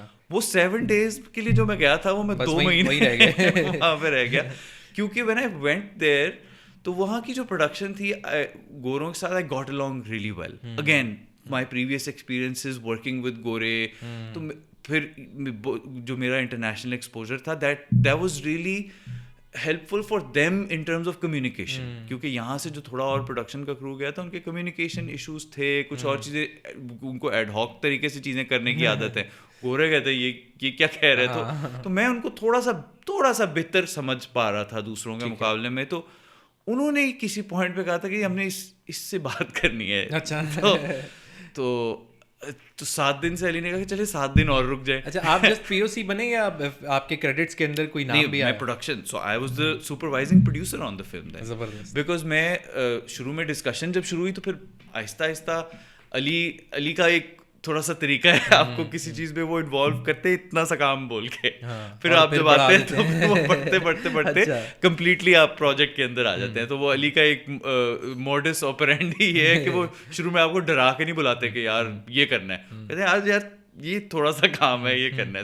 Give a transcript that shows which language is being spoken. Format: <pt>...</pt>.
<ur>وہ 7 days کے لیے جو میں گیا تھا وہ میں 2 مہینے وہاں پہ رہ گیا. کیونکہ</ur> <en>when I went there</en> <ur>تو وہاں کی جو پروڈکشن تھی گوروں کے ساتھ</ur> <en>I got along really well. Again my previous experiences working with گورے,</en> <ur>تو پھر جو میرا انٹرنیشنل ایکسپوجر تھا</ur> <en>that was really helpful for them in terms of communication,</en> <ur>کیونکہ یہاں سے جو تھوڑا اور پروڈکشن کا کرو گیا تھا ان کے کمیونیکیشن ایشوز تھے, کچھ اور چیزیں, ان کو ایڈ ہاک طریقے سے چیزیں کرنے کی عادت ہے, ہو رہے کہتے یہ کیا کہہ رہے, تو میں ان کو تھوڑا سا بہتر سمجھ پا را تھا دوسروں کے مقابلے میں. تو انہوں نے کسی پوائنٹ پہ کہا تھا کہ ہم نے اس سے بات کرنی ہے. اچھا, تو 7 دن سے علی نے کہا کہ چلے 7 دن اور رک جائے. اچھا, آپ جسٹ پی او سی بنے یا آپ کے کریڈٹس کے اندر کوئی نام بھی آیا؟</ur> <en>میں production, so I was the supervising producer on the film then.</en> <ur>زبردست. بیکاز میں شروع میں ڈسکشن جب شروع ہوئی تو پھر آہستہ آہستہ علی کا ایک تھوڑا سا طریقہ ہے آپ کو کسی چیز میں وہ انوالو کرتے اتنا سا کام بول کے, پھر آپ جب آتے ہیں تو وہ پڑھتے کمپلیٹلی آپ پروجیکٹ کے اندر آ جاتے ہیں. تو وہ علی کا ایک موڈس آپرینڈی یہ ہے کہ وہ شروع میں آپ کو ڈرا کے نہیں بلاتے کہ یار یہ کرنا ہے, کہتے ہیں آج یار یہ تھوڑا سا کام ہے, یہ کرنا ہے.</ur>